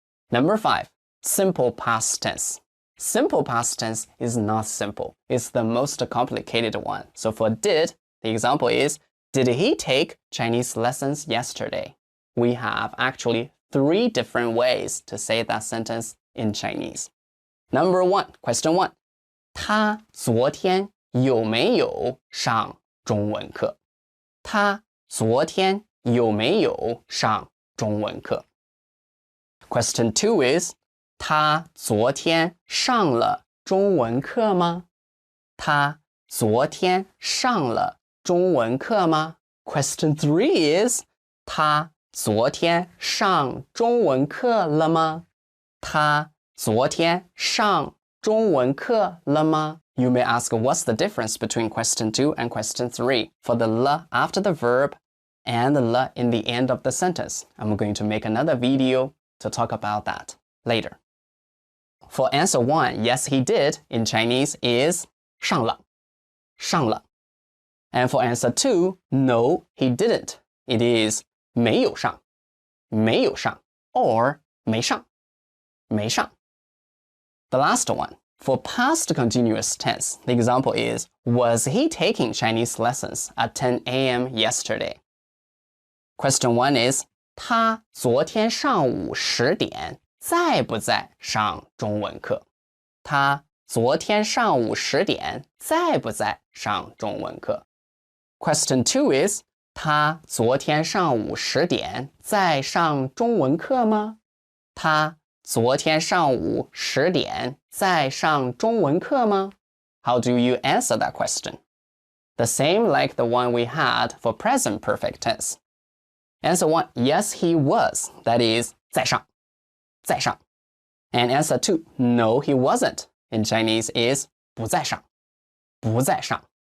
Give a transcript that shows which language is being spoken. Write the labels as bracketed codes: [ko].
[en] Number 5, simple past tense. Simple past tense is not simple. It's the most complicated one. So for did, the example is, did he take Chinese lessons yesterday? We have actually 3 different ways to say that sentence in Chinese. Number 1, question 1. [zh] 他昨天有没有上中文课? 他昨天有没有上中文课? [en] Question 2 is, [zh] 他昨天上了中文课吗? 他昨天上了中文课吗? [en] Question 3 is, [zh] 他昨天上中文课了吗? 他昨天上中文课了吗? [en] You may ask what's the difference between question 2 and question 3 for the le after the verb and the le in the end of the sentence. I'm going to make another video to talk about that later. For answer 1, yes, he did, in Chinese is [zh] 上了,上了. [en] And for answer 2, no, he didn't, it is [zh] 没有上,没有上, [en] or [zh] 没上,没上. [en] The last one, for past continuous tense, the example is, was he taking Chinese lessons at 10 a.m. yesterday? Question 1 is, [zh] 他昨天上午10点在不在上中文课？他昨天上午10点在不在上中文课？ [en] Question 2 is, [zh] 他昨天上午10点在上中文课吗？他昨天上午10点在上中文课吗？ [en] How do you answer that question? The same like the one we had for present perfect tense. Answer 1, yes, he was. That is, [zh] 在上,在上. [en] And answer 2, no, he wasn't. In Chinese is [zh] 不在上,不在上.